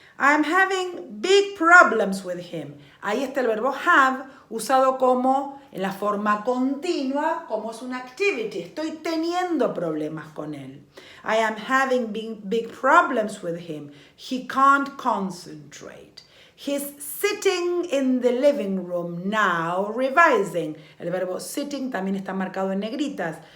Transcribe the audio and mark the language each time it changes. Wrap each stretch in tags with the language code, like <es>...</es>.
<en>I'm having big problems with him.</en> <es>Ahí está el verbo have usado como en la forma continua, como es una activity. Estoy teniendo problemas con él.</es> <en>I am having big problems with him. He can't concentrate. He's sitting in the living room now revising.</en> <es>El verbo sitting también está marcado en negritas.</es>